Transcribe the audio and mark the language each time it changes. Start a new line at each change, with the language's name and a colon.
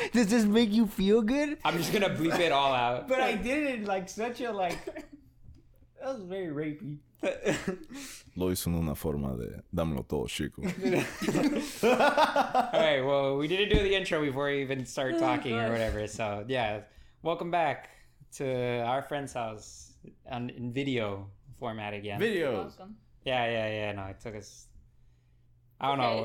English: does this make you feel good? I'm just gonna bleep it all out. But I did it in like such a like. That was very rapey.
Spanish: Lo hizo en una forma de dámelo todo, chico.
English: Alright, well, we didn't do the intro before we even started talking or gosh. whatever. So, yeah, welcome back to our friend's house in video format again. Videos. Welcome. Yeah. No, it took us. I don't Okay, know.